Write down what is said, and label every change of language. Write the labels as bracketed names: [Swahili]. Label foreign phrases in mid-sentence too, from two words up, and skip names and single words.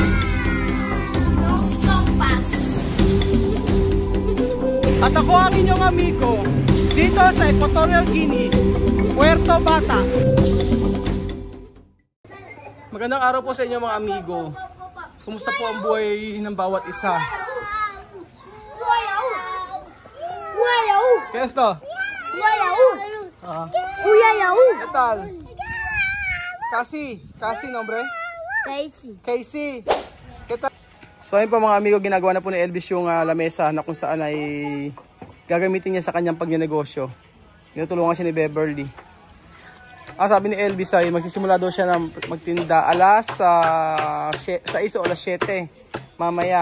[Filipino] At ako ang inyong amigo dito sa Equatorial Guinea, Puerto Bata. Magandang araw po sa inyo mga amigo. Kumusta po ang buhay ng bawat isa? [Spanish] ¿Qué es esto? ¿Qué tal? Casey nombre? Casey. ¿Qué tal? [Filipino] So ayun po mga amigo, ginagawa na po ni Elvis yung lamesa na kung saan ay gagamitin niya sa kanyang pagnenegosyo. Tinutulungan siya ni Beverly. Sabi ni Elvis ay magsisimula daw siya ng magtinda alas 6 o alas 7 mamaya.